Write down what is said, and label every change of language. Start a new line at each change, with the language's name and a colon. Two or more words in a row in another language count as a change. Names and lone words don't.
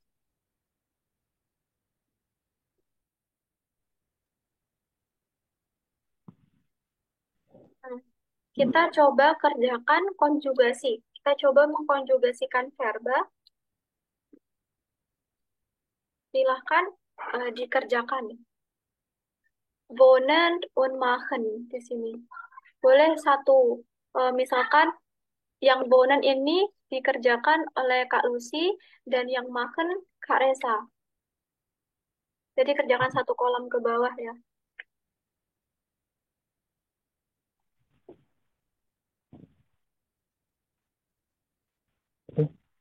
Indonesian: Nah, kita coba kerjakan konjugasi. Kita coba mengkonjugasikan verba. Silahkan dikerjakan.
German: wohnen und machen
Indonesian: di sini. Boleh satu. Misalkan yang wohnen ini dikerjakan oleh Kak Lucy dan yang machen Kak Resa. Jadi kerjakan satu kolom ke bawah ya. Terus